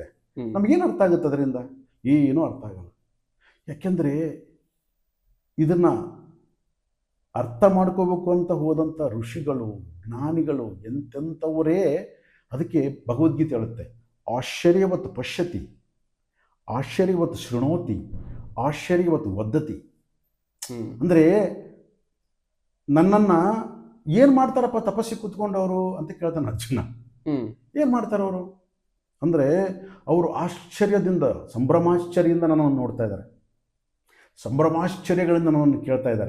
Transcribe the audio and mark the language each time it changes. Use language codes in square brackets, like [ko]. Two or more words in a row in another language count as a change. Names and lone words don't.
[kn] ನಮಗೇನು ಅರ್ಥ ಆಗುತ್ತೆ ಅದರಿಂದ? ಏನೂ ಅರ್ಥ ಆಗಲ್ಲ. ಯಾಕೆಂದರೆ ಇದನ್ನು ಅರ್ಥ ಮಾಡ್ಕೋಬೇಕು ಅಂತ ಹೋದಂಥ ಋಷಿಗಳು, ಜ್ಞಾನಿಗಳು, ಎಂತೆಂಥವರೇ ಅದಕ್ಕೆ ಭಗವದ್ಗೀತೆ ಹೇಳುತ್ತೆ, [sa] ಆಶ್ಚರ್ಯವತ್ ಪಶ್ಯತಿ, ಆಶ್ಚರ್ಯವತ್ ಶೃಣೋತಿ, ಆಶ್ಚರ್ಯವತ್ ವದತಿ. [kn] ಅಂದರೆ ನನ್ನನ್ನು ಏನು ಮಾಡ್ತಾರಪ್ಪ ತಪಸ್ಸಿಗೆ ಕೂತ್ಕೊಂಡವರು ಅಂತ ಕೇಳ್ತಾನೆ ಅರ್ಜುನ. ಏನು ಮಾಡ್ತಾರವರು ಅಂದರೆ, ಅವರು ಆಶ್ಚರ್ಯದಿಂದ, ಸಂಭ್ರಮಾಶ್ಚರ್ಯದಿಂದ ನನ್ನನ್ನು ನೋಡ್ತಾ ಇದ್ದಾರೆ, ಸಂಭ್ರಮಾಶ್ಚರ್ಯಗಳಿಂದ ನನ್ನನ್ನು ಕೇಳ್ತಾ ಇದ್ದಾರೆ.